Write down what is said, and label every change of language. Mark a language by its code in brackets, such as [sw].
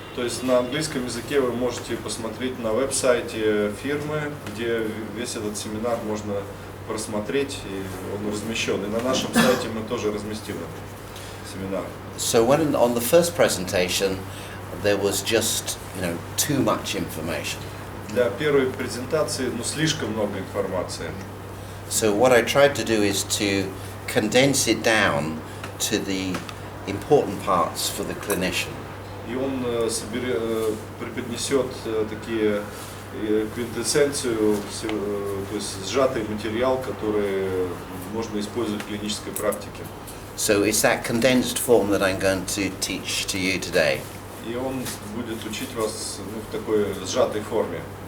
[ru] То есть на английском языке вы можете посмотреть на веб-сайте фирмы, где весь этот семинар можно просмотреть, и он размещен. И на нашем сайте мы тоже разместим этот семинар. [en] So when on the first presentation there was just, too much information. [ru] Для первой презентации, слишком много информации. [en] So what I tried to do is to condense it down to the important parts for the clinician. [ru] И он преподнесет такие квинтэссенцию, то есть сжатый материал, который можно использовать в клинической практике. [en] So it's that condensed form that I'm going to teach to you today. [ru] И он будет учить вас в такой сжатой форме.